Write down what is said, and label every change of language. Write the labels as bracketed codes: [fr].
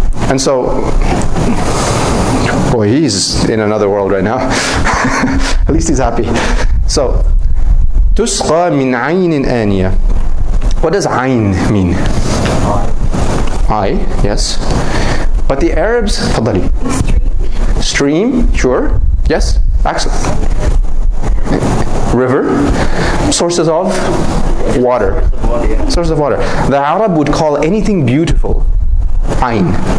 [en] And so, boy, he's in another world right now. At least he's happy. [ar] So, تسقى من عين آنية. [en] What does ayn mean? Eye, yes. But the Arabs, تفضلي. Stream, sure. Yes, excellent. River, sources of water. Sources of water. The Arab would call anything beautiful ayn.